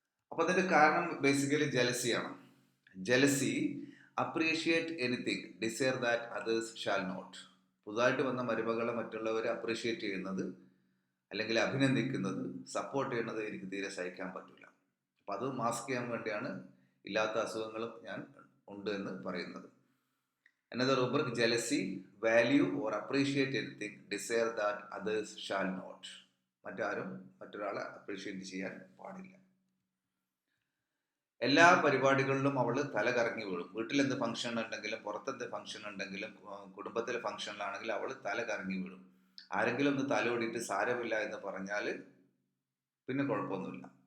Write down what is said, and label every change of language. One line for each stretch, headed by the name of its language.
Malayalam: അപ്പൊ അതിന്റെ കാരണം basically ജലസിയാണ്.
English: Jealousy appreciate anything, desire that others shall not.
Malayalam: പുതുതായിട്ട് വന്ന മരുമകളെ മറ്റുള്ളവരെ അപ്രീഷിയേറ്റ് ചെയ്യുന്നത്, അല്ലെങ്കിൽ അഭിനന്ദിക്കുന്നത്, സപ്പോർട്ട് ചെയ്യുന്നത് എനിക്ക് തീരെ സഹിക്കാൻ പറ്റില്ല. അപ്പം അത് മാസ്ക് ചെയ്യാൻ വേണ്ടിയാണ് ഇല്ലാത്ത അസുഖങ്ങളും ഞാൻ ഉണ്ട് എന്ന് പറയുന്നത്.
English: Another rubric, jealousy, value or appreciate anything, desire that others shall not.
Malayalam: മറ്റൊരാളെ അപ്രീഷിയേറ്റ് ചെയ്യാൻ പാടില്ല. എല്ലാ പരിപാടികളിലും അവൾ തല കറങ്ങി വീഴും. വീട്ടിലെന്ത് ഫംഗ്ഷൻ ഉണ്ടെങ്കിലും, പുറത്തെന്ത് ഫംഗ്ഷൻ ഉണ്ടെങ്കിലും, കുടുംബത്തിലെ ഫംഗ്ഷനിലാണെങ്കിലും അവൾ തല കറങ്ങി വീഴും. ആരെങ്കിലും ഒന്ന് തലോടിയിട്ട് സാരമില്ല എന്ന് പറഞ്ഞാൽ പിന്നെ കുഴപ്പമൊന്നുമില്ല.